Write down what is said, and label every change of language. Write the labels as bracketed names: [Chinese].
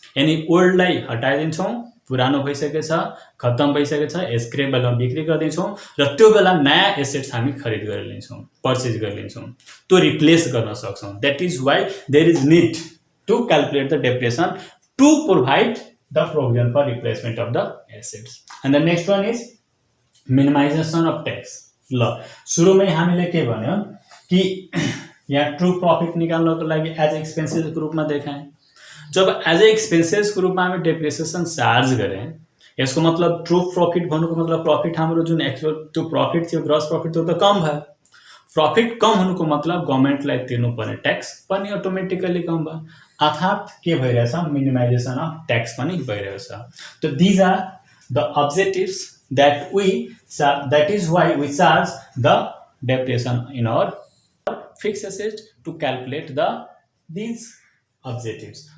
[Nepali] यानि ओल्डलाई हटाइदिन्छौँ, पुरानो भइसकेको छ, खत्तम भइसकेको छ, स्क्रैप बेलामा बिक्री गरिदिन्छौँ र त्यो बेला नयाँ एसेट्स हामी खरिद गरिलिन्छौँ, पर्चेज गरिलिन्छौँ, त्यो रिप्लेस गर्न सक्छौँ। [English] That is why there is need to calculate the depreciation to provide the provision for replacement of the assets. And the next one is minimization of tax. [Nepali] ल सुरुमै हामीले के भन्यो कि यहाँ ट्रु प्रफिट निकाल्नको लागि एज एक्सपेन्सेसको रूपमा देखाएँ। जब एज एक्सपेन्सेसको रूपमा हामी डेप्रिसिएसन चार्ज गरेँ, यसको मतलब ट्रु प्रफिट भन्नुको मतलब प्रफिट हाम्रो जुन एक्चुअल त्यो प्रफिट थियो, ग्रस प्रफिट त्यो त कम भयो। प्रफिट कम हुनुको मतलब गभर्मेन्टलाई तिर्नुपर्ने ट्याक्स पनि अटोमेटिकली कम भयो, अर्थात् के भइरहेछ? [English] minimization of tax [Nepali] पनि भइरहेछ। [English] त these are the objectives that is why we charge the depreciation in our fixed asset to calculate these objectives.